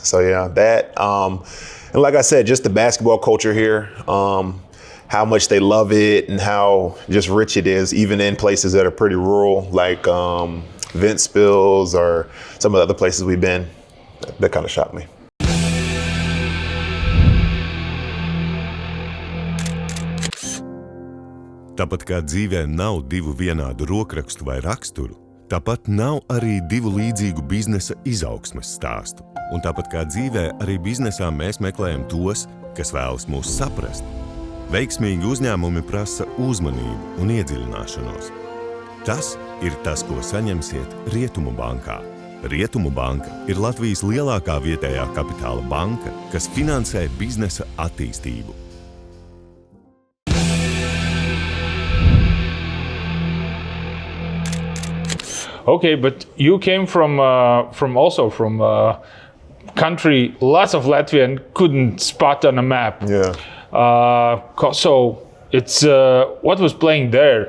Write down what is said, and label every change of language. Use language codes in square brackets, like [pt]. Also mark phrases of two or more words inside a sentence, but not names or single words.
[en] So yeah, that and like I said, just the basketball culture here. How much they love it and how just rich it is, even in places that are pretty rural, like Ventspils or some of the other places we've been. That kind of shocked me. [lv] Tāpat kā dzīvē nav divu vienādu rokrakstu vai raksturu, tāpat nav arī divu līdzīgu biznesa izaugsmes stāstu. Un tāpat kā dzīvē, arī biznesā mēs meklējam tos, kas vēlas mūs saprast. Veiksmīgi uzņēmumi prasa uzmanību un iedziļināšanos. Tas ir tas, ko saņemsiet Rietumu bankā. Rietumu banka ir Latvijas lielākā vietējā kapitāla banka, kas finansē biznesa attīstību. [en] Okay, but you came from country lots of Latvian couldn't spot on a map. Yeah. So it's what was playing there.